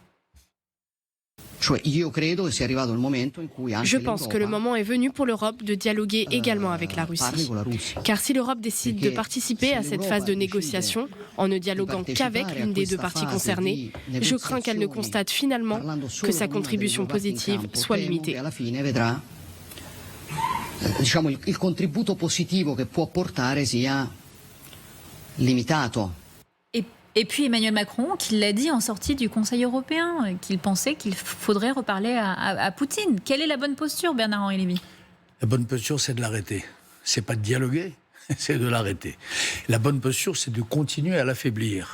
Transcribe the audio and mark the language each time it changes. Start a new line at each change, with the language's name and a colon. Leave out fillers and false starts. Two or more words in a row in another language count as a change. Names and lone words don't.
French: Je pense que le moment est venu pour l'Europe de dialoguer également avec la Russie. Car si l'Europe décide de participer à cette phase de négociation, en ne dialoguant qu'avec l'une des deux parties concernées, je crains qu'elle ne constate finalement que sa contribution positive soit limitée.
Italian: Il contributo positivo che può portare sia limitato.
French: Et puis Emmanuel Macron, qui l'a dit en sortie du Conseil européen, qu'il pensait qu'il faudrait reparler à Poutine. Quelle est la bonne posture, Bernard-Henri Lévy? La bonne posture, c'est de l'arrêter. C'est pas de dialoguer, c'est de l'arrêter. La bonne posture, c'est de continuer à l'affaiblir.